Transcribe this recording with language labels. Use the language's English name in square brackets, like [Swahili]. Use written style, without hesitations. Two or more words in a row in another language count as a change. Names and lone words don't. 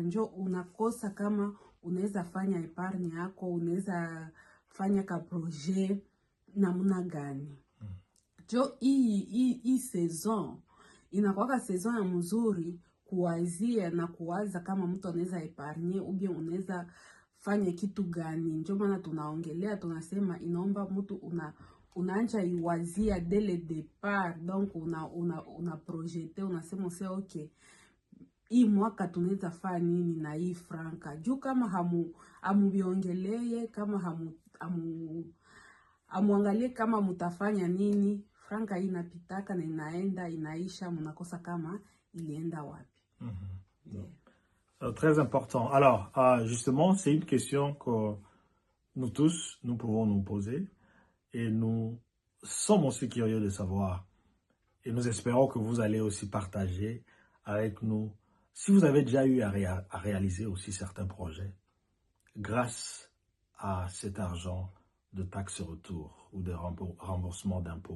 [Swahili] Njo unakosa kama unaweza fanya epargne yako, unaweza fanya ka projet namna gani. Jo hii saison inakuwa saison ya mzuri kuwazia na kuwaza kama mtu anaweza epargne ou bien unaweza fanya kitu gani. Ndio maana tunaongelea, tunasema inaomba mtu unaanza iwazia [French] dès le départ, [Swahili] donc una projeter, unasema [French] c'est okay, [Swahili] hii mwaka tunaweza fanya nini na hii franka. Juu kama amubiongeleye, kama amuangalie kama mutafanya nini, franka hii inapitaka na inaenda inaisha, munakosa kama ilienda wapi. [French] Très important. Alors, justement, c'est une question que nous tous, nous pouvons nous poser. Et nous sommes aussi curieux de savoir. Et nous espérons que vous allez aussi partager avec nous si vous avez déjà eu à réaliser aussi certains projets grâce à cet argent de taxe retour ou de remboursement d'impôts.